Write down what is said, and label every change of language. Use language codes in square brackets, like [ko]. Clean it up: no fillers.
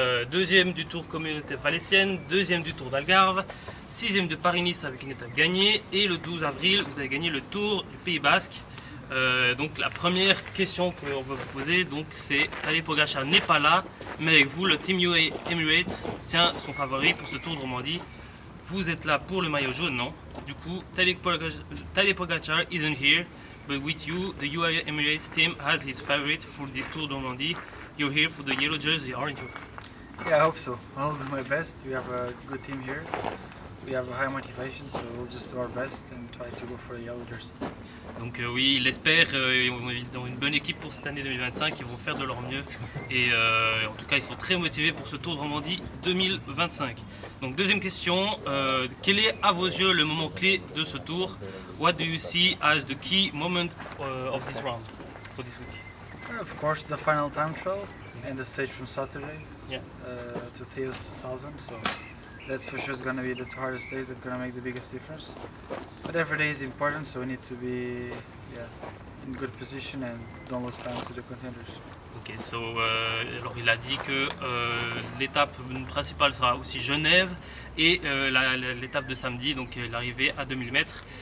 [fr] Deuxième du Tour communauté falésienne, deuxième du Tour d'Algarve, sixième de Paris-Nice avec une étape gagnée. Et le 12 avril, vous avez gagné le Tour du Pays Basque. Donc la première question qu'on veut vous poser, c'est Tadej Pogačar n'est pas là, mais avec vous, le Team UAE Emirates tient son favori pour ce Tour de Romandie. Vous êtes là pour le maillot jaune, non? Du coup, [en] Tadej Pogačar isn't here, but with you, the UAE Emirates team has his favorite for this Tour de Romandie. You're here for the yellow jersey, aren't you? Yeah, I hope so. I'll do my best. We have a good team here. We have a high motivation, so we'll just do our best and try to go for the yellow jersey. [fr] Donc oui, il espère, ils ont une bonne équipe pour cette année 2025, ils vont faire de leur mieux et en tout cas ils sont très motivés pour ce Tour de Romandie 2025. Donc deuxième question, quel est à vos yeux le moment clé de ce tour? [en] What do you see as the key moment of this round for this week? Of course, the final time trial and the stage from Saturday Yeah. to Theos 1000. So that's for sure is going to be the two hardest days that's going to make the biggest difference. But every day is important, so we need to be in good position and don't lose time to the contenders. [fr] Ok, alors il a dit que l'étape principale sera aussi Genève et l'étape de samedi, donc l'arrivée à 2000 mètres.